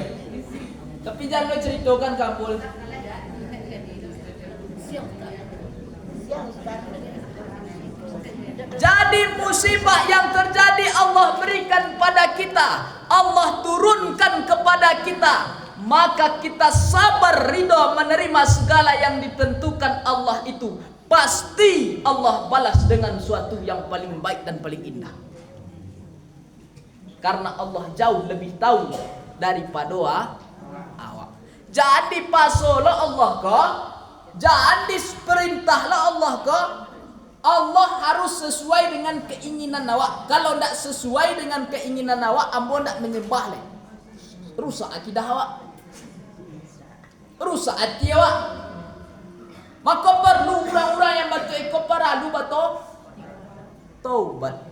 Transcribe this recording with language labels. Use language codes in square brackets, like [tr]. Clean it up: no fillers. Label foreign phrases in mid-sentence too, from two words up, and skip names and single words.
[id] Tapi jangan ceritakan kampul. Jadi musibah yang terjadi Allah berikan pada kita, Allah turunkan kepada kita, maka kita sabar ridho menerima segala yang ditentukan Allah itu. Pasti Allah balas dengan suatu yang paling baik dan paling indah. Karena Allah jauh lebih tahu daripada awak. [min] Jadi pasolo Allah ko, jangan diperintahlah Allah ko. [id] Allah harus sesuai dengan keinginan awak. [min] Kalau tidak sesuai dengan keinginan awak, ambo tidak menyembah leh. [id] Rusak akidah awak, rusak hati awak. Maka perlu orang-orang yang batu eko perlu batu taubat.